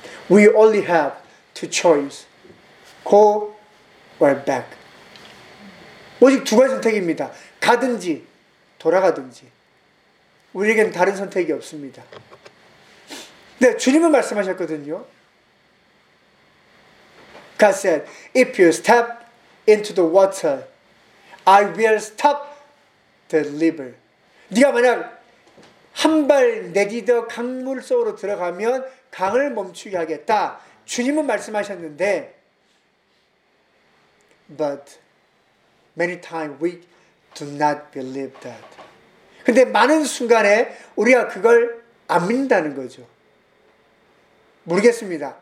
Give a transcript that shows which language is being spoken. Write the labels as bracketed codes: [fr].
[en] We only have two choices. Go or back. [ko] 오직 두 가지 선택입니다. 가든지 돌아가든지 우리에겐 다른 선택이 없습니다. 네, 주님은 말씀하셨거든요. [en] God said, if you step into the water, I will stop the river. [ko] 네가 만약 한 발 내딛어 강물 속으로 들어가면 강을 멈추게 하겠다. 주님은 말씀하셨는데 [en] But many times we do not believe that. [ko] 근데 많은 순간에 우리가 그걸 안 믿는다는 거죠. 모르겠습니다.